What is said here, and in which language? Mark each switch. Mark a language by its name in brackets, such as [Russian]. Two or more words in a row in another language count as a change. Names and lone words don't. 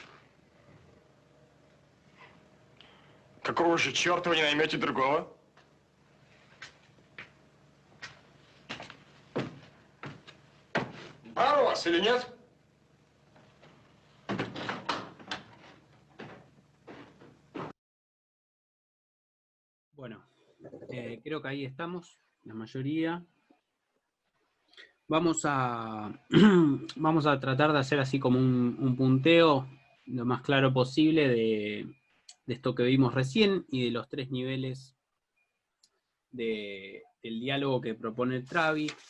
[Russian] Какого же черта вы не наймете другого? Бар у вас или нет? [Spanish] Bueno, creo que ahí estamos, la mayoría. Vamos a, vamos a tratar de hacer así como un punteo lo más claro posible de esto que vimos recién y de los 3 niveles del diálogo que propone Travi.